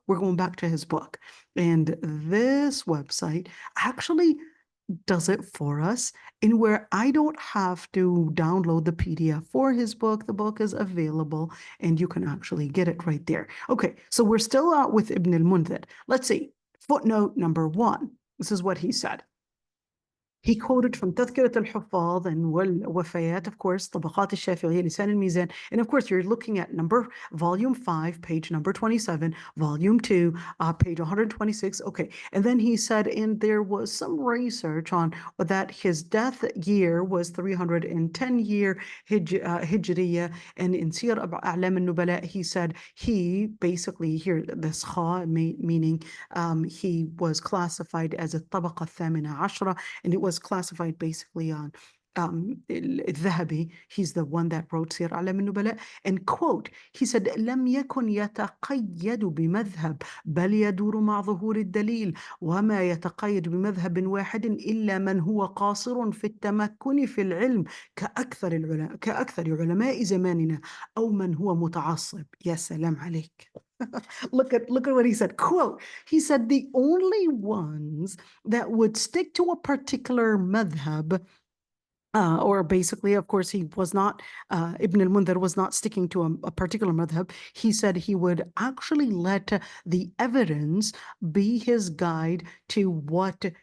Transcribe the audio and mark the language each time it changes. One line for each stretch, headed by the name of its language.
English: We're going back to his book, and this website actually does it for us, in where I don't have to download the PDF for his book. The book is available and you can actually get it right there. Okay, so we're still out with Ibn al-Mundhir. Let's see, footnote number 1. This is what he said. He quoted from تذكرة الحفاظ and والوفيات, of course, طبقات الشافعية, لسان الميزان. And of course, you're looking at volume 5, page number 27, volume 2, page 126. Okay. And then he said, and there was some research on that his death year was 310 year Hijriya. And in Siyar A'lam al-Nubala, he said he basically, here, this kha, meaning he was classified as a
Arabic: طبقة الثامنة عشرة,
English: and it was classified basically on الذهبي. He's the one that wrote سير أعلام النبلاء. And quote, he said,
Arabic: لم يكن يتقيد بمذهب بل يدور مع ظهور الدليل وما يتقيد بمذهب واحد إلا من هو قاصر في التمكن في العلم كأكثر علماء زماننا أو من هو متعصب. يا سلام عليك.
English: Look at what he said. Quote, he said the only ones that would stick to a particular madhab, or basically, of course, he was not, Ibn al-Mundhir was not sticking to a particular madhab. He said he would actually let the evidence be his guide to what